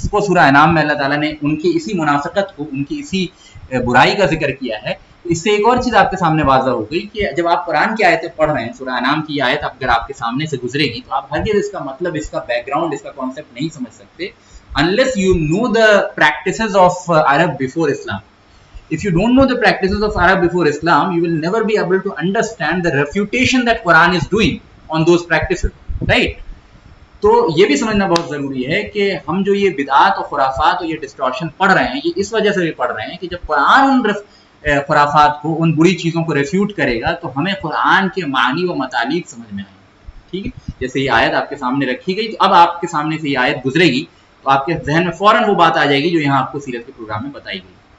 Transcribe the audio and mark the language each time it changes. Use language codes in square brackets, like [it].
[ur] اس کو سورہ انعام میں اللہ تعالیٰ نے ان کی اسی منافقت کو, ان کی اسی برائی کا ذکر کیا ہے. اس سے ایک اور چیز آپ کے سامنے واضح ہو گئی کہ جب آپ قرآن کی آیتیں پڑھ رہے ہیں, سورہ انعام کی آیت اگر آپ کے سامنے سے گزرے گی تو آپ ہرگز اس کا مطلب, اس کا بیک گراؤنڈ, اس کا کانسیپٹ نہیں سمجھ سکتے [en] unless you know the practices of Arab before Islam. If you don't know the practices of Arab before Islam, you will never be able to understand the refutation that Quran is doing on those practices, right? [ur] تو یہ بھی سمجھنا بہت ضروری ہے کہ ہم جو یہ بدعات اور خرافات اور یہ ڈسٹورشن پڑھ رہے ہیں یہ اس وجہ سے بھی پڑھ رہے ہیں کہ جب قرآن ان خرافات کو, ان بری چیزوں کو ریفیوٹ کرے گا تو ہمیں قرآن کے معنی و مطالب سمجھ میں آئیں گے. ٹھیک ہے. جیسے یہ آیت آپ کے سامنے رکھی گئی تو اب آپ کے سامنے سے یہ آیت گزرے گی تو آپ کے ذہن میں فوراً وہ بات آ جائے گی جو یہاں آپ کو سیرت کے پروگرام میں بتائی گئی.